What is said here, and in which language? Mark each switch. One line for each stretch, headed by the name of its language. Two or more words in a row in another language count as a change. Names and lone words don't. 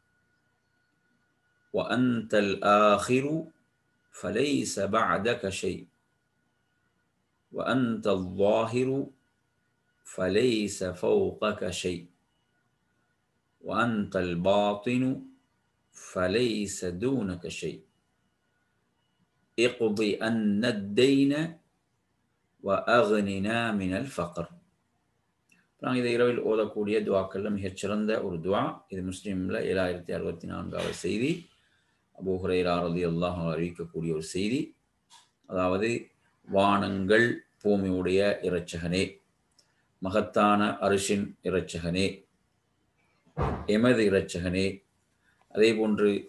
Arabic: وأنت الآخر فليس بعدك شيء وأنت الظاهر فليس فوقك شيء وأنت الباطن فليس دونك شيء اقض أن الدين وأغننا من الفقر.
Tamil: நாங்கள் இதை இரவில் ஓதக்கூடிய துவாக்களில் மிகச்சிறந்த ஒரு துவா. இது முஸ்லீமில் 7064வது செய்தி, அபூ ஹுரைரா
Arabic: رضي الله عنه
Tamil: அறிவிக்கக்கூடிய ஒரு செய்தி. அதாவது, வானங்கள் பூமியுடைய இரட்சகனே, மகத்தான அரிசின் இரட்சகனே, எமது இரட்சகனே, அதே போன்று